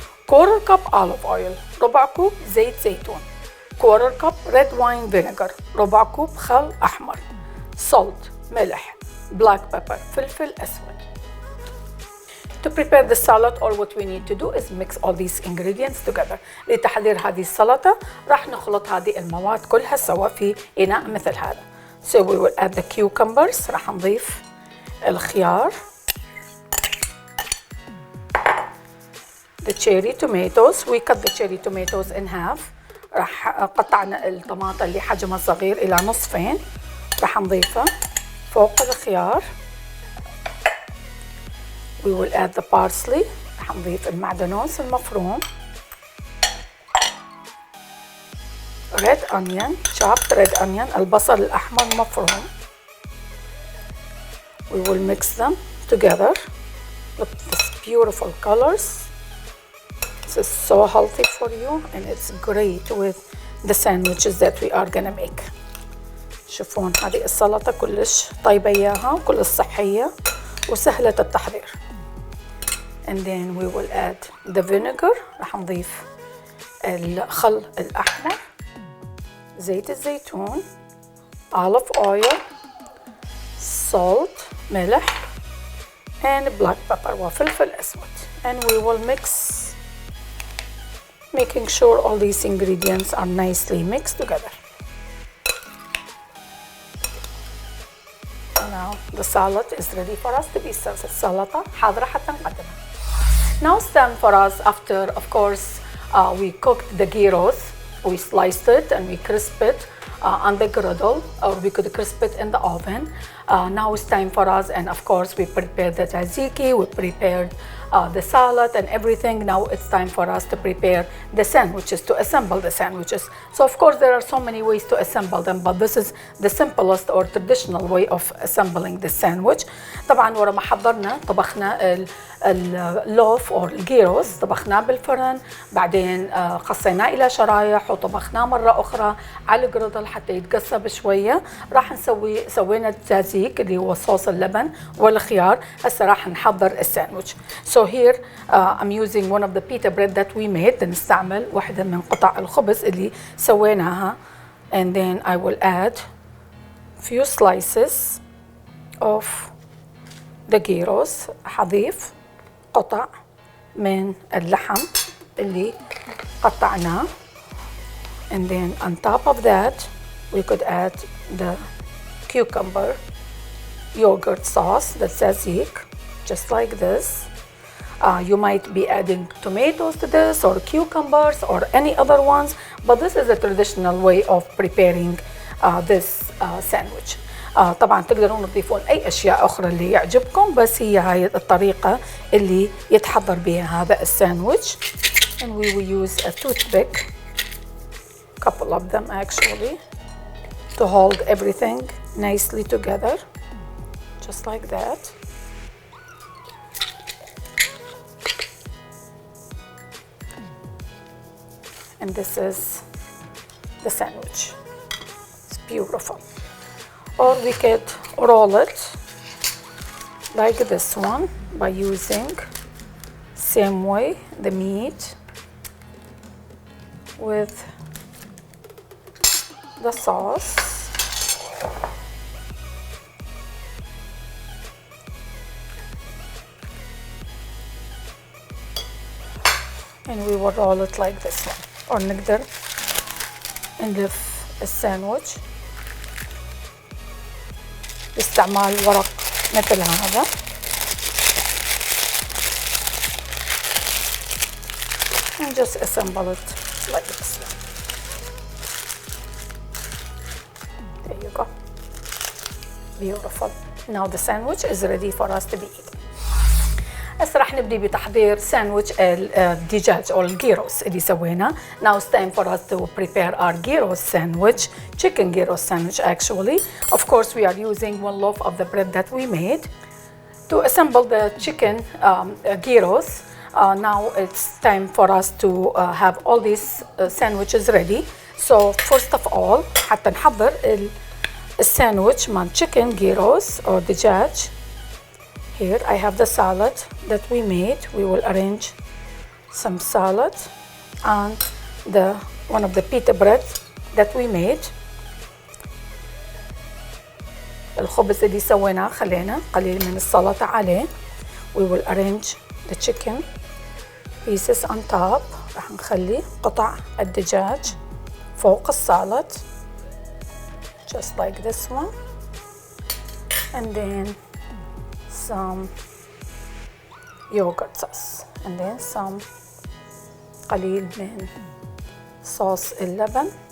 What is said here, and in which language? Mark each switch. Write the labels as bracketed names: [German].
[English] quarter cup olive oil, [Arabic] ربع كوب زيت زيتون, [English] quarter cup red wine vinegar, [Arabic] ربع كوب خل أحمر, [English] salt, ملح, black pepper, [Arabic] فلفل أسود. [English] To prepare the salad, all what we need to do is mix all these ingredients together. [Arabic] لتحضير هذه السلطة راح نخلط هذه المواد كلها سوا في إناء مثل هذا. [English] So we will add the cucumbers. [Arabic] راح نضيف الخيار, [English] the cherry tomatoes. We cut the cherry tomatoes in half. [Arabic] راح قطعنا الطماطة اللي حجمها صغير إلى نصفين. راح نضيفها فوق الخيار. [English] We will add the parsley. [Arabic] راح نضيف المعدنوس المفروم. [English] Red onion, chopped red onion, [Arabic] البصل الأحمر المفروم. [English] We will mix them together. Look at this beautiful colors. This is so healthy for you and it's great with the sandwiches that we are gonna make. [Arabic] شوفون هذه السلطة كلش طيبة إياها وكلش صحية وسهلة التحضير. [English] And then we will add the vinegar. [Arabic] راح نضيف الخل الأحمر, زيت الزيتون, [English] olive oil, [Arabic] salt, ملح, [English] and black pepper [Arabic] وفلفل أسود. [English] And we will mix, making sure all these ingredients are nicely mixed together. Now the salad is ready for us to be served. [Arabic] السلطة حاضرة حتى نقدمها. [English] Now it's time for us, after of course we cooked the gyros, we sliced it and we crisped it on the griddle, or we could crisp it in the oven. Now it's time for us, and of course we prepared the tzatziki, we prepared the salad and everything. Now it's time for us to prepare the sandwiches, to assemble the sandwiches. So of course there are so many ways to assemble them, but this is the simplest or traditional way of assembling the sandwich. [Arabic] طبعا ورا ما حضرنا طبخنا اللوف أو الجيروس, طبخناه بالفرن, بعدين قصيناه إلى شرايح وطبخناه مرة أخرى على الجريدل حتى يتقصى شوية. راح سوينا التزيك اللي هو صوص اللبن والخيار. هسه راح نحضر الساندويتش. [English] So here I'm using one of the pita bread that we made. [Arabic] نستعمل واحدة من قطع الخبز اللي سويناها. [English] And then I will add few slices of the gyros. [Arabic] حضيف قطع من اللحم اللي قطعناه. [English] And then on top of that we could add the cucumber yogurt sauce, the tzatziki, just like this. You might be adding tomatoes to this or cucumbers or any other ones, but this is a traditional way of preparing this sandwich. [Arabic] طبعا تقدرون تضيفون أي أشياء أخرى اللي يعجبكم, بس هي هاي الطريقة اللي يتحضر بها هذا الساندويتش. [English] And we will use a toothpick, couple of them actually, to hold everything nicely together, just like that. And this is the sandwich. It's beautiful. Or we could roll it like this one by using same way the meat with the sauce. And we will roll it like this one. [Arabic] or نقدر نلف الساندويتش باستعمال ورق مثل هذا. [English] And just assemble it like this. There you go. Beautiful. Now the sandwich is ready for us to be eaten. [Arabic] هسه راح نبدي بتحضير ساندويتش الدجاج او الجيروس اللي سوينا. [English] Now it's time for us to prepare our gyros sandwich, chicken gyros sandwich actually. Of course we are using 1 loaf of the bread that we made. To assemble the chicken gyros, now it's time for us to have all these sandwiches ready. So first of all [Arabic] حتى نحضر الساندويتش مال [English] chicken gyros or دجاج. Here I have the salad that we made. We will arrange some salad and one of the pita bread that we made. [Arabic] الخبز اللي سويناه خلينا قليل من السلطة عليه. [English] We will arrange the chicken pieces on top. [Arabic] راح نخلي قطع الدجاج فوق السالاد. [English] Just like this one. And then some yogurt sauce and then some [Arabic] قليل من صوص اللبن.